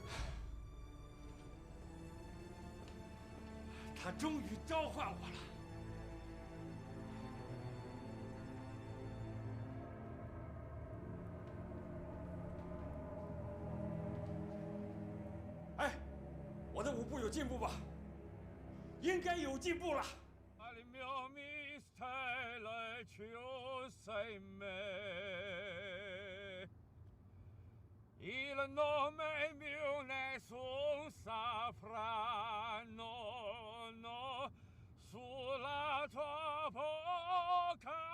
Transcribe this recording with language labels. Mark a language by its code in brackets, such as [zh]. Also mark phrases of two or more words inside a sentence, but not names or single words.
[zh] 他终于召唤我了。哎，我的舞步有进步吧？应该有进步了。 [it] Il nome mio nessun sapranno, no, sulla tua bocca